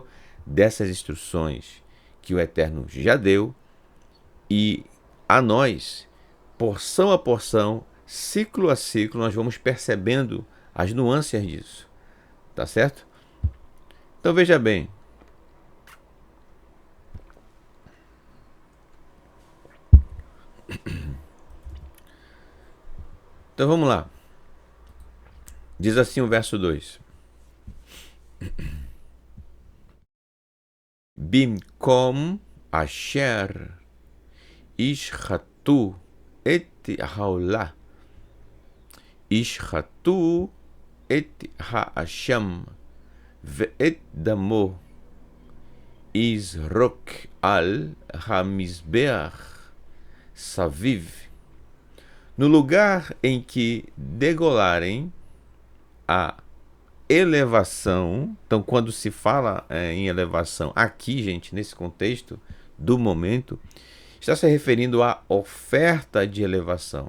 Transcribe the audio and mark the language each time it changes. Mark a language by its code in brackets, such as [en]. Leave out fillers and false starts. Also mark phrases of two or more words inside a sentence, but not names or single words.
[pt] Dessas instruções que o Eterno já deu e a nós, porção a porção, ciclo a ciclo, nós vamos percebendo as nuances disso, tá certo? Então veja bem. Então vamos lá. Diz assim o verso 2: [he] במקום אשר ישחטו את העלה ישחטו את האשם ואת דמו יזרק על המזבח סביב. [pt] No lugar em que degolarem a elevação. Então, quando se fala em elevação aqui, gente, nesse contexto do momento, está se referindo à oferta de elevação.